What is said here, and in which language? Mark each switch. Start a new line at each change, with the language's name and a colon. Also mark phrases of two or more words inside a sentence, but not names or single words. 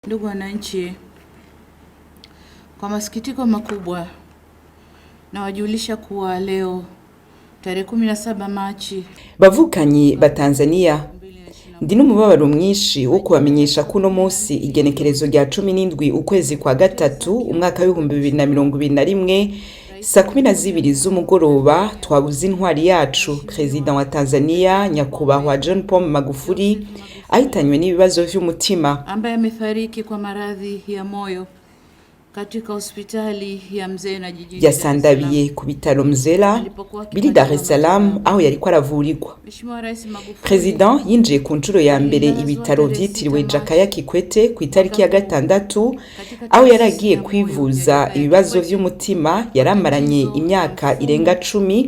Swahili: Ndugu wananchi, kwa masikitiko makubwa nawajulisha kuwa leo tarehe 17 Machi
Rundi: bavukanyi ba Tanzania ndi n'umubabaro mwinshi wo kubamenyesha kuno munsi igenekerezo rya 17 ukwezi kwa gatatu umwaka wa 2021 saa 12 z'umugoroba twabuze intwari yacu President wa Tanzania nyakubahwa John Pombe Magufuli ahitanywe n'ibibazo vy'umutima,
Swahili: ambaye amefariki kwa maradhi ya moyo katika hospitali ya Mzena jijini
Rundi: yasandabiye ku bitaro Mzela biri Dar es Salaam aho yariko aravurirwa. President yinjiye ku ncuro ya mbere ibitaro vyitiriwe Jakaya Kikwete ku itariki ya gatandatu aho yaragiye kwivuza ibibazo vy'umutima yaramaranye imyaka irenga 10.